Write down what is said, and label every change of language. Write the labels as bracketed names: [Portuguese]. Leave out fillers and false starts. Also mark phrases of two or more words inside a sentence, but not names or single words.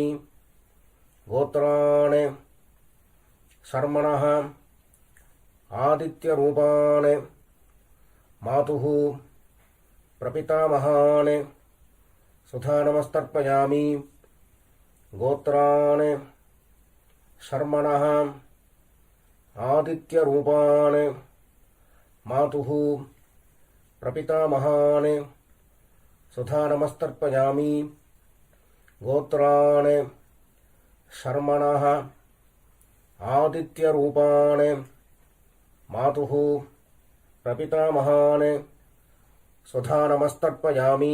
[Sanskrit] गोत्रान् शर्मणः आदित्यरूपान् मातुः प्रपितामहान् सुधा नमस्तर्पयामि. गोत्रान् शर्मणः आदित्यरूपान् मातुः प्रपितामहान् सुधा नमस्तर्पयामि. गोत्रान् शर्मणः आदित्यरूपान् मातुः प्रपितामहान् सुधा नमस्तर्पयामि.